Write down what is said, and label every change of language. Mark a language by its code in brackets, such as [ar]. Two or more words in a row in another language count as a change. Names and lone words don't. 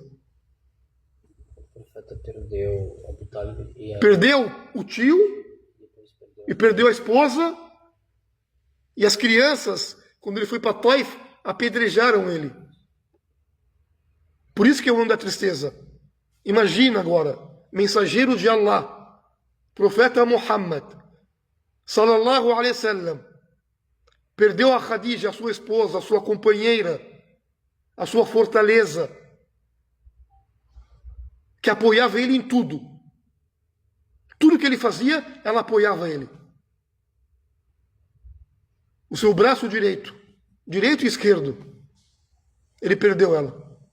[pt] O profeta perdeu Abu Talib Perdeu o tio e perdeu a esposa E as crianças, quando ele foi para Taif, apedrejaram ele. Por isso que é o ano da tristeza. Imagina agora, mensageiro de Allah, profeta Muhammad, [ar] صلى الله عليه وسلم, [pt] perdeu a Khadija, a sua esposa, a sua companheira, a sua fortaleza, que apoiava ele em tudo. Tudo que ele fazia, ela apoiava ele. O seu braço direito e esquerdo, ele perdeu ela.